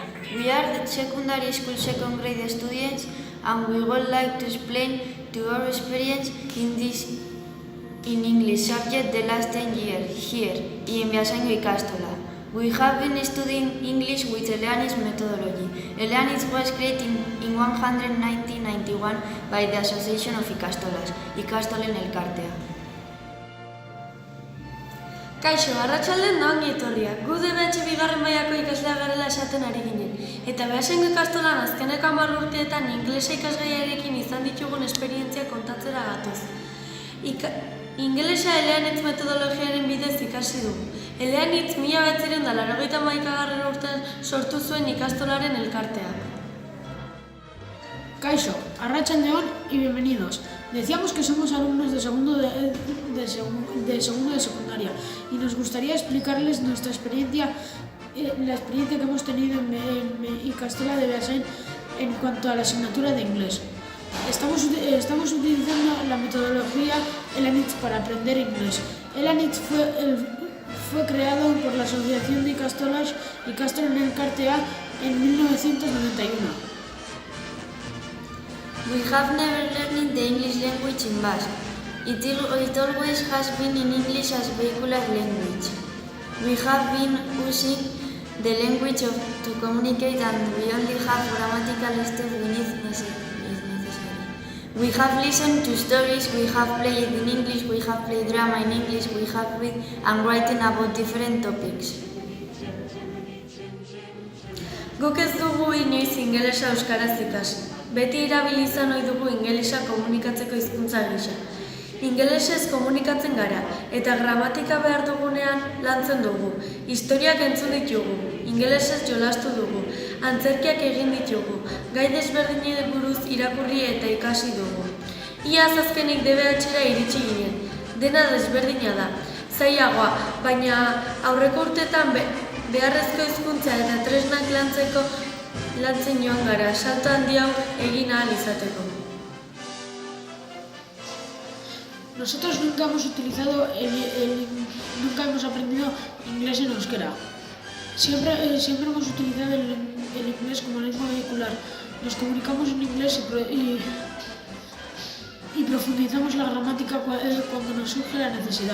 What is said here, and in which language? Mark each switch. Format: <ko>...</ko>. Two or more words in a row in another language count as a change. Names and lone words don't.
<en>We are the secondary school second grade students and we would like to explain to our experience in English subject the last 10 years here in Beasaingo Ikastola. We have been studying English with Eleanitz methodology. Eleanitz was created in 1991 by the Association of Ikastolas, Ikastolen Elkartea.</en> <eu>Kaixo, arratsaldean da ongi etorriak. Gu DBH bigarren mailako ikaslea garela esaten ari ginen. Eta Beasaingo Ikastolan azkeneko 10 urteetan ingelesa ikasgaiarekin izan ditugun esperientzia kontatzera gatoz. Ingelesa Eleanitz metodologiaren bidez ikasi dugu. Eleanitz 1991 urtean sortu zuen ikastolaren elkarteak. Kaixo, arratsaldeon</eu> <es>y bienvenidos. Decíamos que somos alumnos de segundo de secundaria y nos gustaría explicarles nuestra experiencia, la experiencia que hemos tenido en Ikastola de Beasain en cuanto a la asignatura de inglés. Estamos utilizando la metodología Eleanitz para aprender inglés. Eleanitz fue creado por la Asociación de Ikastolas Ikastolen Elkartea en 1991.</es> <en>We have never learned the English language in Basque. It always has been in English as vehicular language. We have been using the language to communicate and we only have grammatical steps when it's necessary. We have listened to stories, we have played in English, we have played drama in English, we have read and written about different topics.</en> <eu>Guk ez dugu inoiz ingelesa euskaraz ikasi. Beti erabili izan ohi dugu ingelesa komunikatzeko hizkuntza gisa. Ingelesez komunikatzen gara eta gramatika behar dugunean lantzen dugu. Historiak entzun ditugu, ingelesez jolastu dugu, antzerkiak egin ditugu, gai desberdinei buruz irakurri eta ikasi dugu. Iaz azkenik DBH-ra iritsi ginen. Dena desberdina da, zailagoa, baina aurreko urteetan beharrezko hizkuntza eta tresnak lantzen joan gara, salto handi hau egin ahal izateko.</eu> <es>Nosotros nunca hemos aprendido inglés en euskera. Siempre hemos utilizado el inglés como lengua vehicular. Nos comunicamos en inglés y profundizamos la gramática cuando nos surge la necesidad.</es>